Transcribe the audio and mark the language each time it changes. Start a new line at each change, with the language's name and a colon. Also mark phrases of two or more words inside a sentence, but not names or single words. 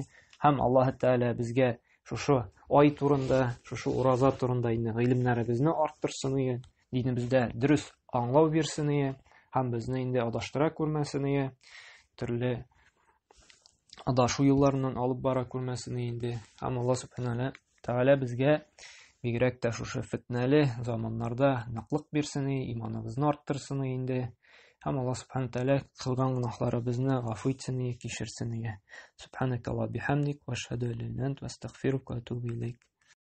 Tatar: Һәм Аллаһ Тәгалә безгә шушы ай турында, шушы ураза турында инде гыйлемнәребезне арттырсын, динебездә дөрес аңлау бирсен, һәм безне инде адаштыра күрмәсен, төрле адашу юлларынан алып бара күрмәсен инде. Һәм Аллаһ Субханаһу Тәгалә безгә бигрәк тә шушы фитнәле заманнарда ныклык бирсен, иманыбызны арттырсын инде. Һәм Аллаһ Субханаһу Тәгалә кылган гөнаһларыбызны гафу итсен, кичерсен.
Arabic: سبحانك وبحمدك وأشهد أن لا إله إلا أنت أستغفرك وأتوب إليك.